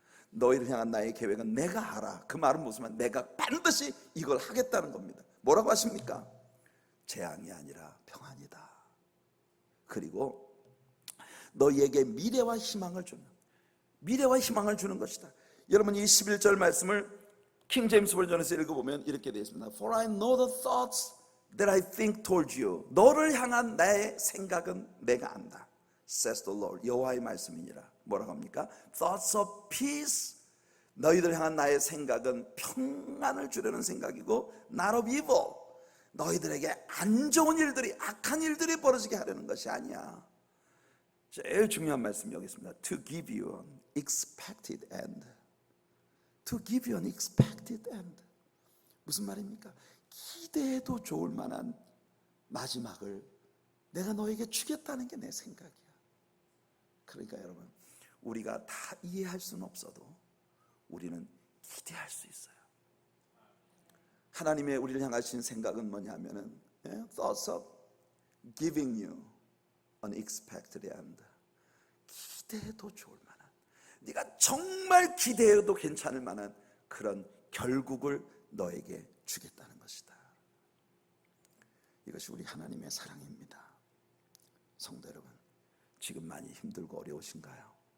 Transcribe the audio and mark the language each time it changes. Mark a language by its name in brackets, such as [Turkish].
[Korean] 너희를 향한 나의 계획은 내가 알아. 그 말은 무슨 말? 내가 반드시 이걸 하겠다는 겁니다. 뭐라고 하십니까? 재앙이 아니라 평안이다. 그리고 너희에게 미래와 희망을 주는 것이다. 여러분 이 11절 말씀을 킹 제임스 버전에서 읽어보면 이렇게 되어 있습니다. [English] For I know the thoughts that I think toward you. [Korean] 너를 향한 나의 생각은 내가 안다. [English] Says the Lord. [Korean] 여호와의 말씀이니라. 뭐라고 합니까? [English] Thoughts of peace. [Korean] 너희들 향한 나의 생각은 평안을 주려는 생각이고 [English] not of evil. [Korean] 너희들에게 안 좋은 일들이, 악한 일들이 벌어지게 하려는 것이 아니야. 제일 중요한 말씀이 여기 있습니다. [English] To give you an expected end. To give you an expected end. [Korean] 무슨 말입니까? 기대해도 좋을 만한 마지막을 내가 너에게 주겠다는 게 내 생각이야. 그러니까 여러분, 우리가 다 이해할 수는 없어도 우리는 기대할 수 있어요. 하나님의 우리를 향하신 생각은 뭐냐면은 [English] thoughts of giving you an expected end. [Korean] 기대해도 좋을 만한, 네가 정말 기대해도 괜찮을 만한 그런 결국을 너에게 주겠다는 것이다. 이것이 우리 하나님의 사랑입니다. 성도 여러분, 지금 많이 힘들고 어려우신가요?